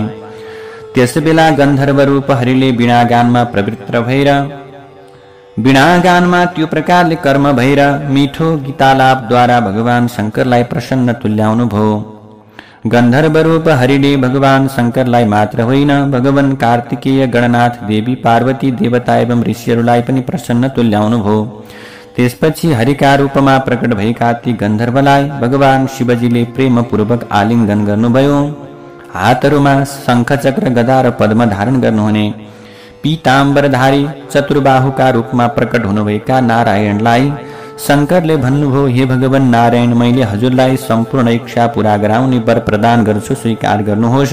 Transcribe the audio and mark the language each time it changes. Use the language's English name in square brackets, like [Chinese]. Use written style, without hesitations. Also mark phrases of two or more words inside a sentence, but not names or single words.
[Nepali] त्यसबेला गन्धर्व रूप हरिले वीणागानमा प्रवृत्त भएर वीणागानमा त्यो प्रकारले कर्म भएर मिठो गीतालापद्वारा भगवान शङ्करलाई प्रसन्न तुल्याउनु भयो। गन्धर्व रूप हरिले भगवान शङ्करलाई मात्र होइन, भगवान कार्तिकेय, गणनाथ देवी, पार्वती देवता एवं ऋषिहरूलाई पनि प्रसन्न तुल्याउनु भयो। त्यसपछि हरिका रूपमा प्रकट भएका ती गन्धर्वलाई भगवान शिवजीले प्रेमपूर्वक आलिङ्गन गर्नुभयो। हातहरूमा शङ्ख चक्र गदा र पद्म धारण गर्नुहुने पीताम्बरधारी चतुर्बाहुका रूपमा प्रकट हुनुभएका नारायणलाई शङ्करले भन्नुभयो, हे भगवान नारायण, मैले हजुरलाई सम्पूर्ण इच्छा पूरा गराउने वर प्रदान गर्छु, स्वीकार गर्नुहोस्।